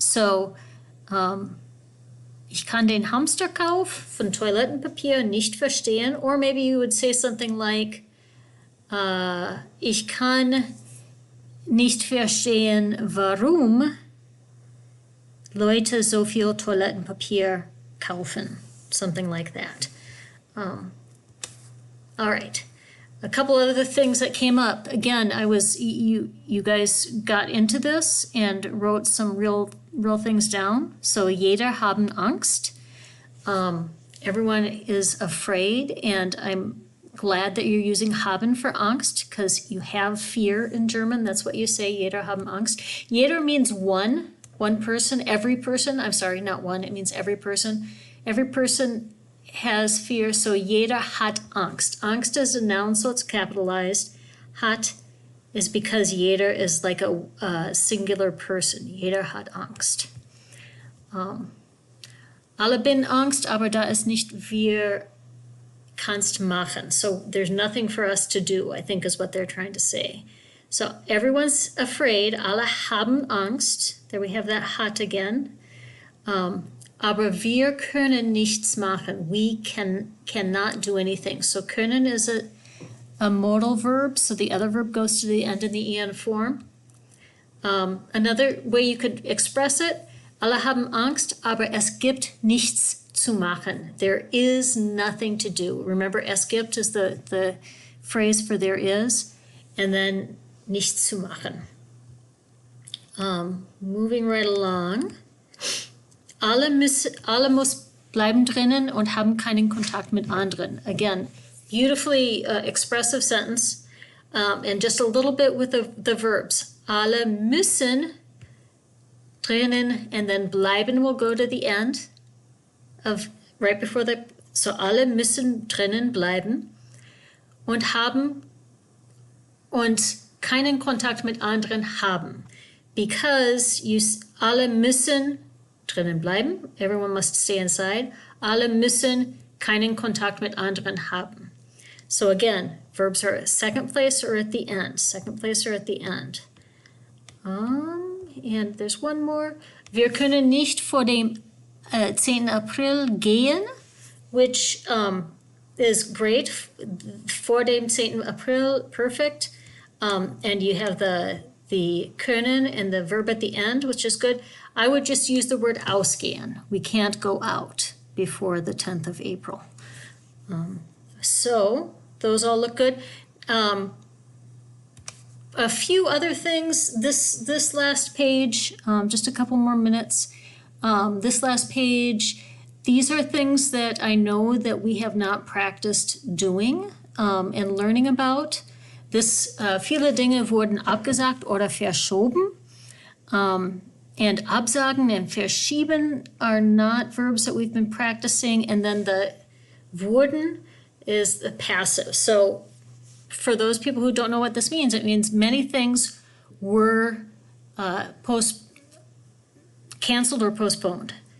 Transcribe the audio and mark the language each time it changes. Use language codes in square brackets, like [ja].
[de] So, ich kann den Hamsterkauf von Toilettenpapier nicht verstehen. [en] Or maybe you would say something like, [de] ich kann nicht verstehen, warum Leute so viel Toilettenpapier kaufen. [en] Something like that. All right. A couple of other things that came up. Again, you guys got into this and wrote some real things down. [de] So jeder haben Angst. [en] Everyone is afraid, and I'm glad that you're using haben for Angst, because you have fear in German. That's what you say, [de] jeder haben Angst. [en] Jeder means one person, every person. I'm sorry, not one. It means every person. Every person has fear, [de] so jeder hat Angst. [en] Angst is a noun, so it's capitalized. Hat is because jeder is like a singular person. [de] Jeder hat Angst. Alle bin Angst, aber da ist nicht wir kannst machen. [en] So there's nothing for us to do, I think is what they're trying to say. So everyone's afraid. [de] Alle haben Angst. [en] There we have that hat again. [de] Aber wir können nichts machen. [en] We cannot do anything. So können is a modal verb, so the other verb goes to the end in the en form. Another way you could express it, [de] alle haben Angst, aber es gibt nichts zu machen. [en] There is nothing to do. Remember, [de] es gibt [en] is the phrase for there is, and then [de] nichts zu machen. [en] Moving right along. [de] Alle muss bleiben drinnen und haben keinen Kontakt mit anderen. [en] Again, beautifully expressive sentence, and just a little bit with the verbs. [de] Alle müssen drinnen, [en] and then bleiben will go to the end. of right before the, so [de] alle müssen drinnen bleiben und haben und keinen Kontakt mit anderen haben. [en] Because [de] alle müssen drinnen bleiben, [en] everyone must stay inside, [de] alle müssen keinen Kontakt mit anderen haben. [en] So again, verbs are second place or at the end, second place or at the end. And there's one more. [de] Wir können nicht vor dem 10. April gehen, [en] which is great. [de] Vor dem 10. [en] April, perfect. And you have the können and the verb at the end, which is good. I would just use the word ausgehen. We can't go out before the 10th of April. So those all look good. A few other things. This last page, just a couple more minutes. This last page, these are things that I know that we have not practiced doing and learning about. [de] Viele Dinge wurden abgesagt oder verschoben. [en] And absagen and verschieben are not verbs that we've been practicing. And then the wurden is the passive. So for those people who don't know what this means, it means many things were canceled or postponed.